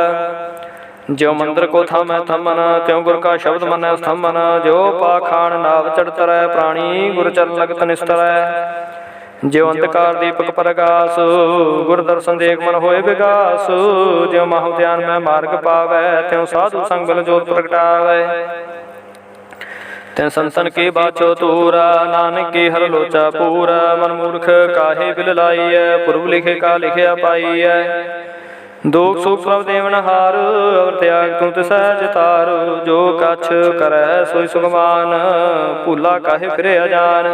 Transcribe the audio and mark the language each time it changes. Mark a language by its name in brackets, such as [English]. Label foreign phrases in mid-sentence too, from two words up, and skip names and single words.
[Punjabi] ਜਿਉ ਮੰਦਰ ਕਉ ਥਾਮ ਥੰਮਨ, ਤਿਉ ਗੁਰ ਕਾ ਸਬਦ ਮਨ ਅਸਥੰਮਨ। ਜਿਉ ਪਾਖਾਣ ਨਾਵ ਚੜਿ ਤਰੈ, ਪ੍ਰਾਣੀ ਗੁਰ ਚਰਣ ਲਗਤ ਨਿਸਤਰੈ। ਜਿਉ ਅੰਧਕਾਰ ਦੀਪਕ ਪਰਗਾਸ, ਗੁਰ ਦਰਸਨ ਦੇਖਿ ਮਨ ਹੋਇ ਬਿਗਾਸ। ਜਿਉ ਮਾਹੁ ਧਿਆਨ ਮਹਿ ਮਾਰਗ ਪਾਵੈ, ਤਿਉ ਸਾਧੂ ਸੰਗ ਬਲ ਜੋਤ ਪ੍ਰਗਟਾਵੈ। ਤਿਨ ਸੰਤਨ ਕੀ ਬਾਛੋ ਤੂਰਾ, ਨਾਨਕ ਕੀ ਹਰ ਲੋਚਾ ਪੂਰਾ। ਮਨ ਮੂਰਖ ਕਾਹੇ ਬਿਲ ਲਾਈਐ, ਪੁਰਬ ਲਿਖੇ ਕਾ ਲਿਖਿਆ ਪਾਈਐ। ਦੁਖ ਸੁਖ ਪ੍ਰਭ ਦੇਵਨ ਹਾਰ, ਅਵਰ ਤਿਆਗ ਤੂੰ ਤਿਸੈ ਜਿਤਾਰ। ਜੋ ਕਛ ਕਰੈ ਸੋਈ ਸੁਖਮਾਨ, ਭੂਲਾ ਕਾਹੇ ਫਿਰੇ ਅਜਾਨ।